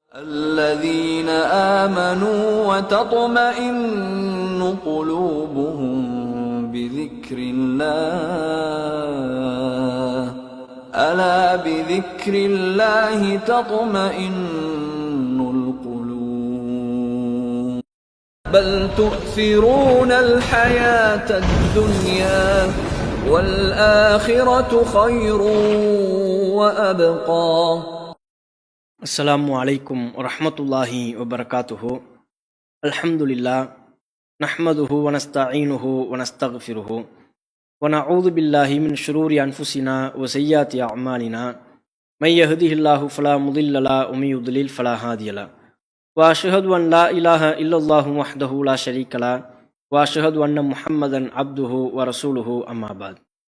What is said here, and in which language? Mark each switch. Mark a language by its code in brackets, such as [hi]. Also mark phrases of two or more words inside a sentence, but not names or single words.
[ar] الذين آمنوا وتطمئن قلوبهم بذكر الله ألا بذكر الله تطمئن القلوب بل تؤثرون الحياة الدنيا والآخرة خير وأبقى. السلام عليكم ورحمة الله وبركاته. الحمد لله نحمده ونستعينه ونستغفره ونعوذ بالله من شرور أنفسنا وسيئات أعمالنا من يهده الله فلا مضل له ومن يضلل فلا هادي له وأشهد أن لا إله إلا الله وحده لا شريك له وأشهد أن محمدا عبده ورسوله أما بعد.